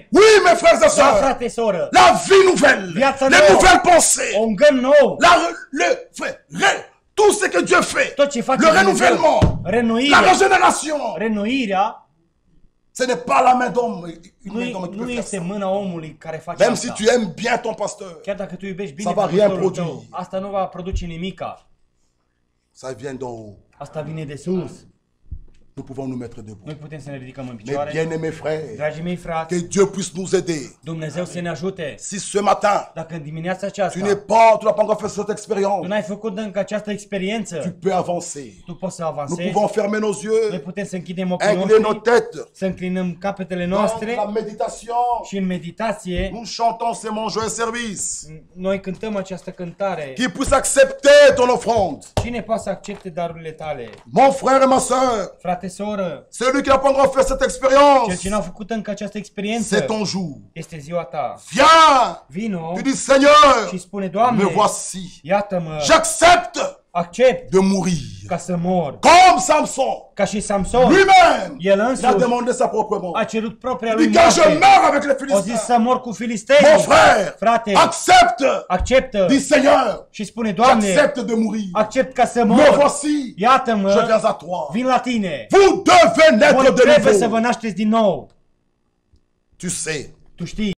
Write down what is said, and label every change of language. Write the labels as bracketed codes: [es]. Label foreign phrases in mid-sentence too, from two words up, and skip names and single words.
[fr] Oui, mes frères et sœurs, la vie nouvelle, les nouvelles pensées, tout ce que Dieu fait, le renouvellement, la régénération, ce n'est pas la main d'homme. Même si tu aimes bien ton pasteur, ça ne va rien produire. Ça vient d'en haut. Nous pouvons nous mettre debout. [ro] Noi putem să ne ridicăm în [fr] Mes [ro] picioare. [fr] bien-aimés frères, [ro] Dragii mei frați, [fr] que Dieu puisse nous aider. [ro] Dumnezeu să ne ajute. [fr] Si ce matin, [ro] Dacă în dimineața [fr] tu [ro] aceasta [fr] n'as pas encore fait cette [ro] tu [fr] expérience, [ro] n-ai făcut încă această experiență, [fr] tu peux avancer. [ro] tu poți să [fr] Nous [ro] avansezi. [fr] pouvons fermer nos [ro] Noi [fr] yeux, [ro] putem să închidem ochii [fr] incliner nos [ro] noștri, [fr] têtes. [ro] să înclinăm capetele [fr] Dans [ro] noastre [fr] la méditation, [ro] și în meditație [fr] nous chantons ces mon joyeux service. [ro] noi cântăm această cântare. [fr] Qui puisse accepter ton offrande. [ro] Cine poate să accepte darurile tale? [fr] Mon frère et ma soeur, [ro] Frate, soră, [fr] celui qui n'a pas encore fait cette [ro] cel [fr] expérience, [ro] ce n-a făcut încă această [fr] c'est [ro] experiență, [fr] ton jour. [ro] este ziua ta. [fr] Viens, [ro] Vino [fr] tu dis Seigneur, [ro] și spune, [fr] me [ro] Doamne, [fr] voici. [ro] iată-mă, [fr] J'accepte [ro] accept [fr] de mourir. [ro] ca să mor. [fr] Comme Samson, [ro] Ca și Samson, [fr] lui-même, [ro] el [fr] il a [ro] însuși [fr] demandé sa propre mort. [ro] a cerut propria [fr] Il [ro] lui [fr] dit quand je [ro] moarte. [fr] meurs avec les [ro] O zis [fr] Philistins, [ro] să mor cu [fr] mon [ro] filistenii. [fr] frère, [ro] Frate, [fr] accepte, [ro] acceptă [fr] dis Seigneur, [ro] și spune, Doamne, [fr] j'accepte de mourir. [ro] accept ca să [fr] Me [ro] mor. [fr] voici, je [ro] Iată-mă, [fr] viens à toi. [ro] vin la tine. [fr] Vous devez naître [ro] Voi [fr] de [ro] trebuie să vă [fr] nouveau. [ro] nașteți din nou. [fr] Tu sais, [ro] Tu știi